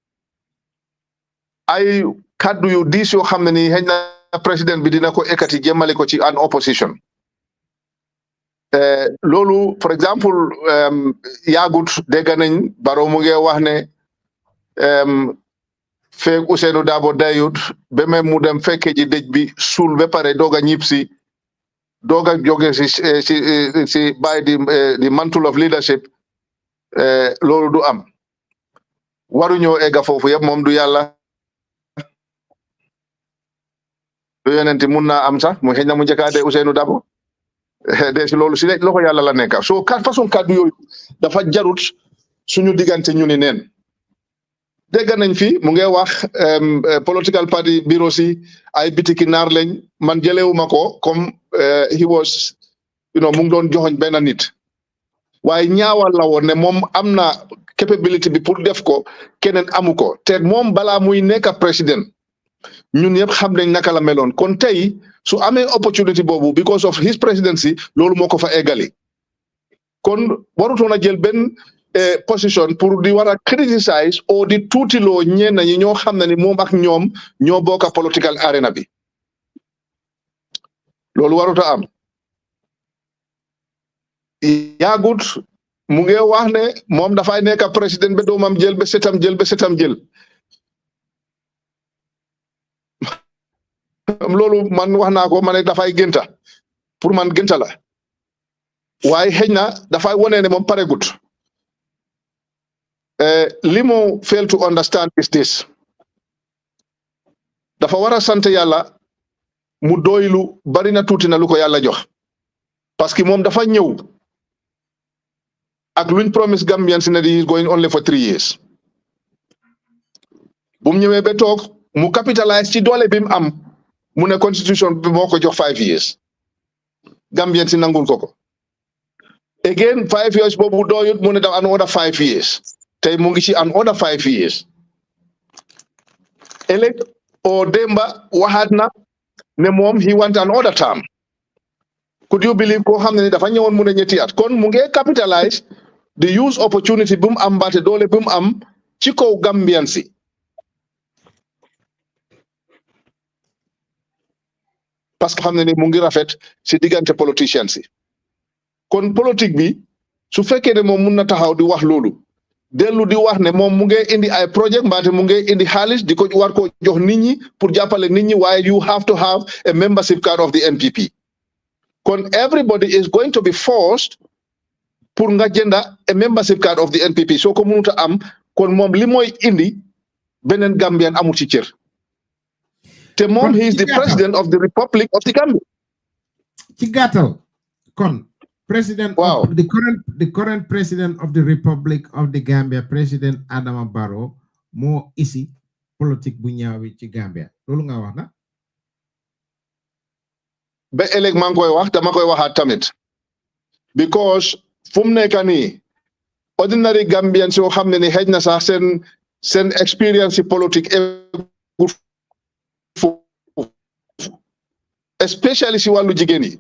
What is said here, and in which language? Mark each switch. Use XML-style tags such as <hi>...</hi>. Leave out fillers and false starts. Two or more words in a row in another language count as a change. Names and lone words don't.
<wo>ay kaddu yu diis yoo xam ne ni xëy na président bi dina ko ekkati jëmale ko ci</wo> <en>an opposition</en> <wo>loolu</wo> <fr>par exemple</fr> <wo>yaagut dégg nañ Barrow mu ngi wax ne feeg Ousainou Darboe dayut ba même mu dem fekke ji dëj bi suul ba pare doog a ñib si doog a jóge si</wo> <en>by the mantle of leadership</en> <wo>loolu du am waruñoo egga foofu yëpp moom du yàlla du yonenti mun naa am sax mu xëy na mu njëkkaade Ousainou Darboe de si loolu si loxo yàlla la nekk so façon kàddu yooyu dafa jarut suñu diggante ñu ni neen dégg nañ fi mu ngi wax</wo> <en>political party bureau</en> <wo>si ay bitiki naar lañ man jëlewuma ko comme</wo> <en>he was</en> <wo>mu ngi doon joxoñ benn nit waaye ñaawal la woon ne moom am na capability bi pour def ko keneen amu ko te moom balaa muy nekk président ñun yëpp xam nañ naka la meloon kon tey su amee opportunity boobu</wo> <en>because of his presidency</en> <wo>loolu moo ko fa eggali kon warutoon a jël benn position pour di war a criticize o di tuutiloo ñenn ñi ñoo xam ne ni moom ak ñoom ñoo bokk</wo> <en>political arena</en> <wo>bi loolu waruta am yaagut mu ngi wax ne moom dafay nekk président ba doomam jël ba setam jël loolu man wax naa ko ma ne dafay gënta pour man gënta la waaye xëy na dafay wone ne moom paregut li mu</wo> <en>fail to understand is this</en> <wo>dafa war a sant yàlla mu doylu bari na tuuti na lu ko yàlla jox</wo> <fr>parce que</fr> <wo>moom dafa ñëw ak luñ</wo> <en>promise Gambians</en> <wo>ne di</wo> <en>going only for 3 years</en> <wo>bu mu ñëwee ba toog mu capitalize ci doole bi mu am mu ne constitution bi moo ko jox</wo> <en>5 years Gambians</en> <wo>si nangul ko</wo> <en>again 5 years</en> <wo>boobu doyut mu ne daf</wo> <en>another 5 years</en> <wo>tey mu ngi ci</wo> <en>another 5 years</en> <wo>ëllëg o demba waxaat na ne moom</wo> <en>he want another term could you believe</en> <wo>koo xam ne ni dafa ñëwoon mu ne ñetti at kon mu ngi</wo> <en>capitalize the use opportunity</en> <wo>bu mu am mbaate doole bu mu am ci kaw Gambian si</wo> <fr>parce que</fr> <wo>xam ne ni mu ngi rafet si diggante politiciens si kon politique bi su fekkee ne moom mun na taxaw di wax loolu dellu di wax ne moom mu ngi indi ay projet mbaate mu ngi indi xaalis di ko war ko jox nit ñi pour jàppale nit ñi waaye</wo> <en>you have to have a membership card of the NPP</en> <wo>kon</wo> <en>everybody is going to be forced</en> <wo>pour nga jënda</wo> <en>a membership card of the NPP</en> <wo>soo ko mënut a am kon moom li mooy indi beneen Gambian amul ci cër te moom</wo> <en>he is the president of the Republic of the Gambia</en> <wo>ci gàttal kon</wo> <en>president of the current president of the Republic of the Gambia President Adama Barrow</en> <wo>moo isi politique bu ñaaw bi ci Gambia loolu nga wax na ba ëllëg maa ngi koy wax dama koy waxaat tamit because fu mu nekk nii</wo> <en>ordinary Gambians</en> <wo>yoo xam ne ni xëj na sax seen expérience ci politique especially si wàllu jigéen yi</wo>